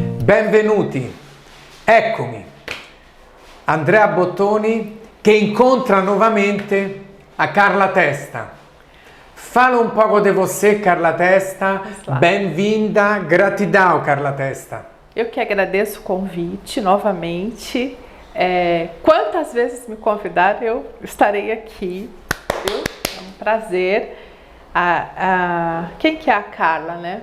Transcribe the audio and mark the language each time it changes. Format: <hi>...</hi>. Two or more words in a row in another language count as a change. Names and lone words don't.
<it>benvenuti, eccomi, Andrea Bottoni che incontra nuovamente a Carla Testa.</it> <pt>Fala um pouco de você, Carla Testa, bem-vinda, gratidão, Carla Testa. Eu que agradeço o convite novamente, quantas vezes me convidar eu estarei aqui, viu? É um prazer. Quem que é a Carla, né?</pt>